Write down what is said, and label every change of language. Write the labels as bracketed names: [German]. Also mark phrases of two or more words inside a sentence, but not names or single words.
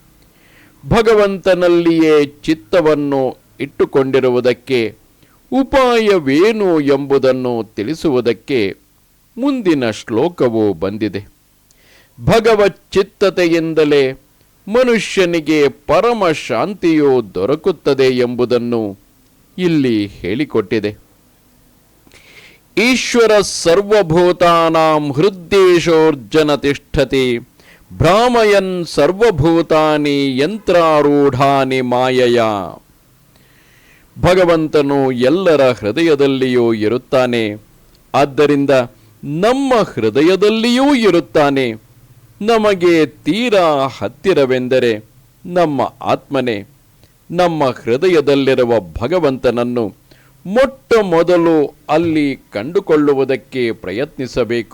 [Kannada] ಭಗವಂತನಲ್ಲಿಯೇ ಚಿತ್ತವನ್ನು ಇಟ್ಟುಕೊಂಡಿರುವುದಕ್ಕೆ ಉಪಾಯವೇನು ಎಂಬುದನ್ನು ತಿಳಿಸುವುದಕ್ಕೆ ಮುಂದಿನ ಶ್ಲೋಕವು ಬಂದಿದೆ. ಭಗವಚ್ಚಿತ್ತತೆಯಿಂದಲೇ ಮನುಷ್ಯನಿಗೆ ಪರಮ ಶಾಂತಿಯು ದೊರಕುತ್ತದೆ ಎಂಬುದನ್ನು ಇಲ್ಲಿ ಹೇಳಿಕೊಟ್ಟಿದೆ. [Sanskrit] ಈಶ್ವರ ಸರ್ವಭೂತಾನಾಂ ಹೃದ್ದೇಶೋರ್ಜನ ತಿಷ್ಠತಿ ಭ್ರಾಮಯನ್ ಸರ್ವಭೂತಾನಿ ಯಂತ್ರಾರೂಢಾನಿ ಮಾಯಯ. [Kannada] ಭಗವಂತನು ಎಲ್ಲರ ಹೃದಯದಲ್ಲಿಯೂ ಇರುತ್ತಾನೆ. ಆದ್ದರಿಂದ ನಮ್ಮ ಹೃದಯದಲ್ಲಿಯೂ ಇರುತ್ತಾನೆ. ನಮಗೆ ತೀರಾ ಹತ್ತಿರವೆಂದರೆ ನಮ್ಮ ಆತ್ಮನೇ. ನಮ್ಮ ಹೃದಯದಲ್ಲಿರುವ ಭಗವಂತನನ್ನು ಮೊಟ್ಟ ಮೊದಲು ಅಲ್ಲಿ ಕಂಡುಕೊಳ್ಳುವುದಕ್ಕೆ ಪ್ರಯತ್ನಿಸಬೇಕು.